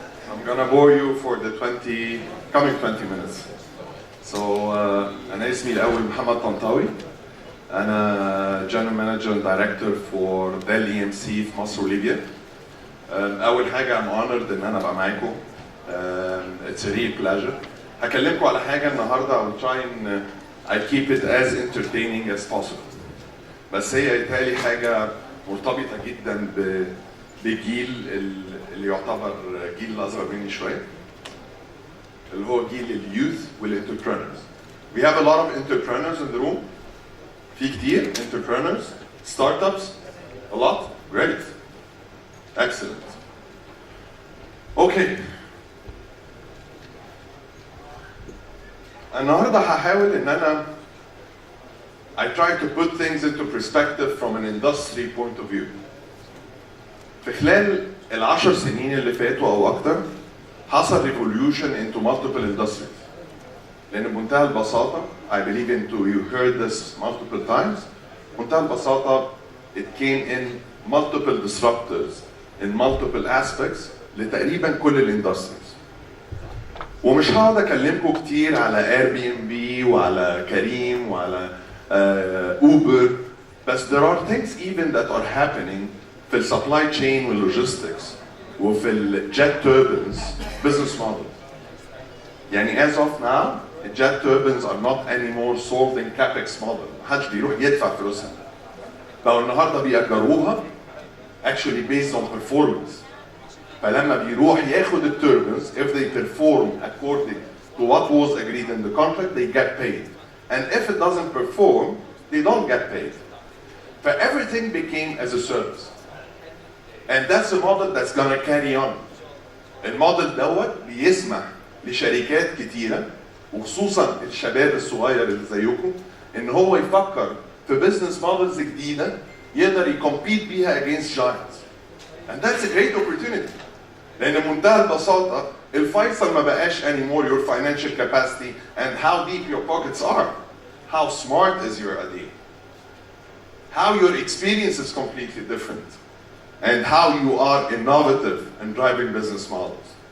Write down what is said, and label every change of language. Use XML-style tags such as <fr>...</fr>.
<en>I'm gonna bore you for the coming 20 minutes.</en> <ar>So أنا اسمي الأول محمد طنطاوي.</ar> <en>أنا General Manager and Director for DELL EMC في مصر وليبيا.</en> <ar>أول حاجة I'm honored إن أنا أبقى معاكم.</ar> <en>It's a real pleasure. هكلمكم على حاجة النهاردة I'll try and I keep it as entertaining as possible.</en> <ar>بس هي يتهيألي حاجة مرتبطة جدا بجيل اللي يعتبر جيل الأصغر مني شوية، اللي هو جيل اليوث والانتربرينورز.</ar> <en>We have a lot of entrepreneurs in the room. في كتير entrepreneurs, startups, a lot. Great. Excellent. Okay. النهارده هحاول ان انا I try to put things into perspective from an industry point of view.</en> <ar>في خلال ال10 سنين اللي فاتوا او اكتر حصل revolution into multiple industries.</ar> <en>لان بمنتهى البساطه I believe you heard this multiple times. بمنتهى البساطه it came in multiple disruptors in multiple aspects لتقريبا كل الاندستريز.</en> <ar>ومش هقعد اكلمكم كتير على Airbnb وعلى كريم وعلى اوبر، بس there are things even that are happening في السبلاي تشين واللوجيستكس وفي الجيت توربينز business model.</ar> <en>يعني as of now الجيت turbines are not anymore sold in capex model.</en> <ar>محدش بيروح يدفع فلوسها. بقوا النهارده بيأجروها actually based on performance.</ar> <en>فلما بيروح ياخد التوربينز if they perform according to what was agreed in the contract they get paid. And if it doesn't perform, they don't get paid. But everything became as a service. And that's a model that's gonna carry on.</en> <ar>الموديل دوت بيسمح لشركات كتيرة وخصوصا الشباب الصغير اللي زيكم ان هو يفكر في بزنس موديلز جديدة يقدر يكمبيت بيها against giants.</ar> <en>And that's a great opportunity. لأن بمنتهى البساطة الفيصل ما بقاش anymore your financial capacity and how deep your pockets are. How smart is your idea? How your experience is completely different. And how you are innovative in driving business models.</en>